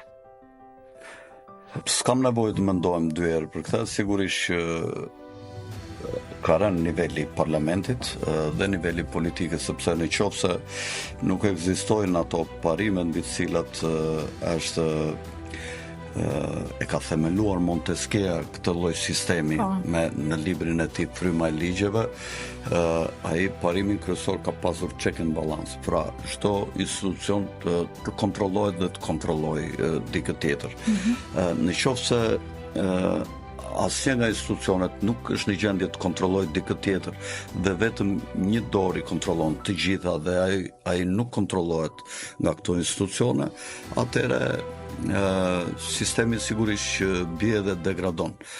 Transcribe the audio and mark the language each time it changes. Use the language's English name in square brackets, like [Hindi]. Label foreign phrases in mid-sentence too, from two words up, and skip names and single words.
[Albanian] S'kam nevojë të mendojmë dy herë për këtë, sigurisht ka rënë nivelli parlamentit dhe nivelli politikës, sepse në qoftë se nuk ekzistojnë ato parime mbi të cilat është e ka themeluar Montesquieu këtë lloj sistemi në librin e tij Fryma e ligjeve, ai parimin kryesor ka pasur [English] check and balance. [Albanian] Pra, çdo institucion të kontrollohet dhe të kontrollojë dikë tjetër. Në qoftë se asnjë nga institucionet nuk është në gjendje të kontrollojë dikë tjetër dhe vetëm një dorë i kontrollon të gjitha dhe ai nuk kontrollohet nga këto institucione, atëherë sistemi sigurisht bie dhe degradon.